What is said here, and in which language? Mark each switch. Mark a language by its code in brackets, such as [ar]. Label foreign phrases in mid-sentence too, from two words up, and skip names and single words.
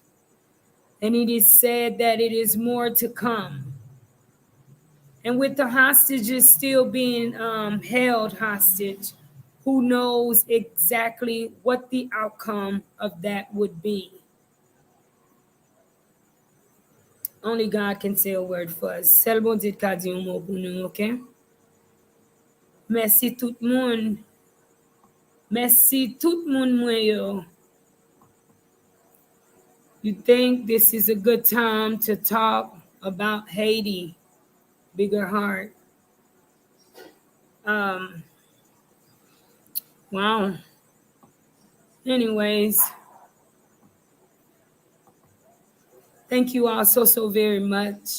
[en] And it is said that it is more to come. And with the hostages still being held hostage, who knows exactly what the outcome of that would be? Only God can say a word for us. [ht] Seul bon Dieu ka di un mot pou nou, ok? Merci tout moun. Merci tout moun mwen yo. [en] You think this is a good time to talk about Haiti? Bigger heart. Wow. Anyways, thank you all so very much.